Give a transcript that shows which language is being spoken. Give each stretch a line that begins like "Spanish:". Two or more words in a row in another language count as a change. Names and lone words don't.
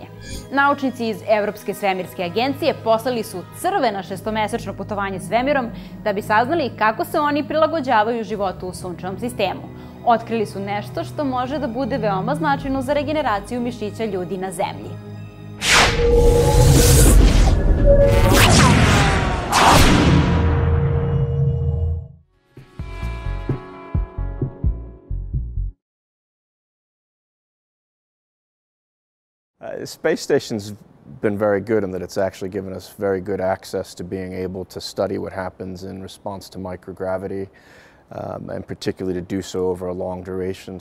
Serbian: Naučnici iz Evropske svemirske agencije poslali su crve na šestomesečno putovanje svemirom da bi saznali kako se oni prilagođavaju životu u Sunčevom sistemu. Otkrili su nešto što može da bude veoma značajno za regeneraciju mišića ljudi na Zemlji.
English: Space station's been very good in that it's actually given us very good access to being able to study what happens in response to microgravity, and particularly to do so over a long duration.